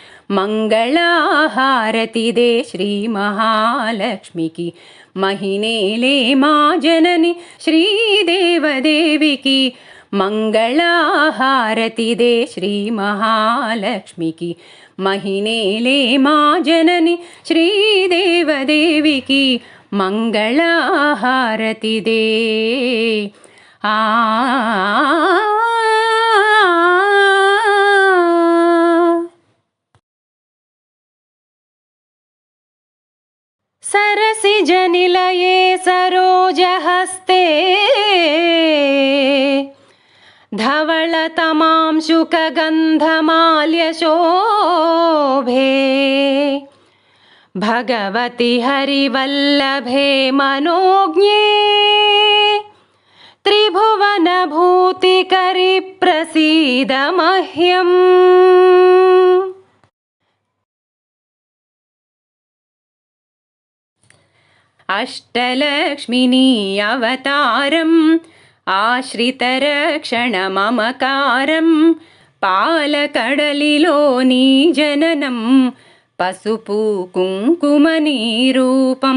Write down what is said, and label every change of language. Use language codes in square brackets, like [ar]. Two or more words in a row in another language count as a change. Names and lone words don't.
[te] మంగళహారతిదే శ్రీ మహాలక్ష్మికి మహినేలే మా జనని శ్రీదేవదేవికి మంగళహారతిదే శ్రీ మహాలక్ష్మికి మహినేలే మా జనని శ్రీదేవదేవికి మంగళహారతిదే. [sa] ఆ सरसिजनिलये सरोजहस्ते धवलतमांशुकगन्धमाल्यशोभे भगवति हरिवल्लभे मनोज्ञे त्रिभुवनभूतिकरि प्रसीद मह्यम्. [te] అష్టలక్ష్మిని అవతారం ఆశ్రితరక్షణమమకారం పాలకడలిలోని జననం పసుపు కుంకుమని రూపం.